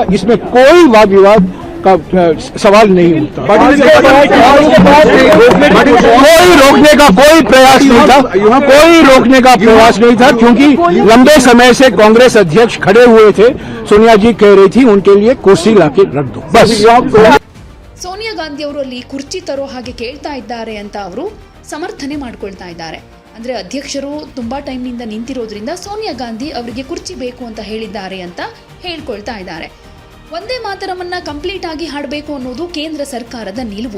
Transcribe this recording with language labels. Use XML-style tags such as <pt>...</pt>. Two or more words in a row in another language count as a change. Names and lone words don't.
<hi>इसमें कोई वाद विवाद का सवाल नहीं उठता। कोई रोकने का कोई प्रयास नहीं था, कोई रोकने का प्रयास नहीं था, क्योंकि लंबे समय से कांग्रेस अध्यक्ष खड़े हुए थे। सोनिया जी कह रही थी उनके लिए कुर्सी लाके रख दो बस।</hi> <kn>ಸೋನಿಯಾ ಗಾಂಧಿ ಅವರು ಅಲ್ಲಿ ಕುರ್ಚಿ ತರೋ ಹಾಗೆ ಕೇಳ್ತಾ ಇದ್ದಾರೆ ಅಂತ ಅವರು ಸಮರ್ಥನೆ ಮಾಡ್ಕೊಳ್ತಾ ಇದ್ದಾರೆ. ಅಂದ್ರೆ ಅಧ್ಯಕ್ಷರು ತುಂಬಾ ಟೈಮ್ನಿಂದ ನಿಂತಿರೋದ್ರಿಂದ ಸೋನಿಯಾ ಗಾಂಧಿ ಅವರಿಗೆ ಕುರ್ಚಿ ಬೇಕು ಅಂತ ಹೇಳಿದ್ದಾರೆ ಅಂತ ಹೇಳ್ಕೊಳ್ತಾ ಇದ್ದಾರೆ. ವಂದೇ ಮಾತರಮನ್ನ ಕಂಪ್ಲೀಟ್ ಆಗಿ ಹಾಡಬೇಕು ಅನ್ನೋದು ಕೇಂದ್ರ ಸರ್ಕಾರದ ನಿಲುವು.</kn>